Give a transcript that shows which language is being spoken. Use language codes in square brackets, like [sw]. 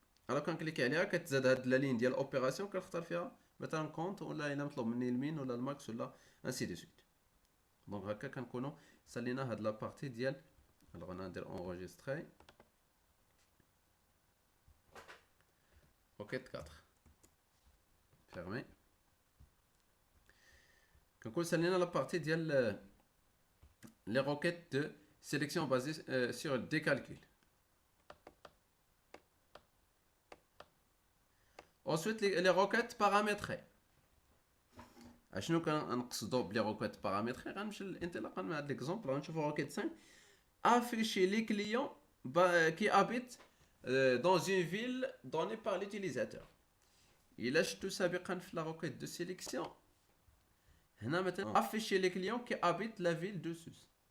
[ar] الو كنكليكي عليها كتزاد هاد لا لين ديال اوبيراسيون كنختار فيها مثلا كونت ولا الا مطلوب مني المين ولا الماكس ولا انسي دو سويت. دونك هكا كنكونوا سالينا هاد لا بارتي ديال الوغ انا ندير اونغيستري روكيت 4 fermé. كنكون سالينا لا بارتي ديال [fr] les requêtes de sélection basées sur des calculs. Ensuite les requêtes paramétrées. [ar] اشنو كنقصدوا بلي روكيت بارامتري غنمشي انطلاقا من هذا ليكزومبل غنشوفوا روكيت 5 [fr] afficher les clients qui habitent dans une ville donnée par l'utilisateur. [ar] إلا شفتو سابقا في لا روكيت دو سيليكسيون هنا مثلا [fr] afficher les clients qui habitent la ville de Sus.